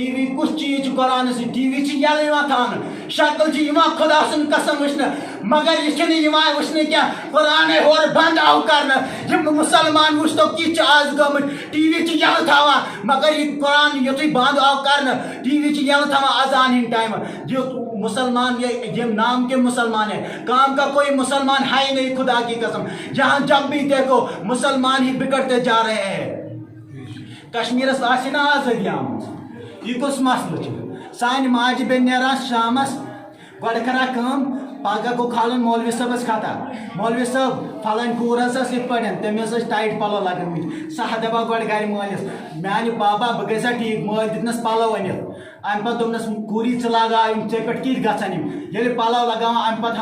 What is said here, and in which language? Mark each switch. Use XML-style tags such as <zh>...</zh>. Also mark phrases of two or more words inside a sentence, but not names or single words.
<ks>وی کُس چیٖز چھُ قرآن سۭتۍ ٹی وی چھِ یلہٕ یِوان تھاونہٕ شکل چھِ یِوان خۄدا سُنٛد قسم وٕچھنہٕ مگر یہِ چھِنہٕ یِوان وٕچھنہٕ کینٛہہ قرآنٕے ہورٕ بنٛد آو کرنہٕ یِم مُسلمان وٕچھتو کِتھ چھِ آز گٔمٕتۍ ٹی وی چھِ یلہٕ تھاوان مگر یہِ قرآن یُتھُے بنٛد آو کرنہٕ ٹی وی چھِ یلہٕ تھاوان اذان ہٕنٛدۍ ٹایمہٕ یُتھ مسلمان</ks> <ur>یہ نام کے مسلمان ہیں کام کا کوئی مسلمان ہے ہی نہیں خدا کی قسم جہاں جب بھی دیکھو مسلمان ہی بگڑتے جا رہے</ur> <ks>ہیں کشمیرس آسہِ نا آزٲدی آمٕژ یہ کس مسلہ سانہِ ماجہِ بیٚنہِ نیران شامس گۄڈٕ کران کٲم پگہہ گوٚو کھالُن مولوی صٲبس خطا مولوی صٲب فلٲنۍ کوٗر حظ ٲس یِتھ پٲٹھۍ تٔمِس ٲسۍ ٹایٹ پلو لگٲمٕتۍ سۄ دپان گۄڈٕ گرِ مٲلِس میانہِ بابا بہٕ گٔے سا ٹھیٖک مٲلۍ دِتنس پلو أنِتھ امہِ پتہٕ دوٚپنس کوٗری ژٕ لگاو یِم ژےٚ پٮ۪ٹھ کِتھ گژھن یِم ییٚلہِ پلو لگاوان امہِ پتہٕ</ks>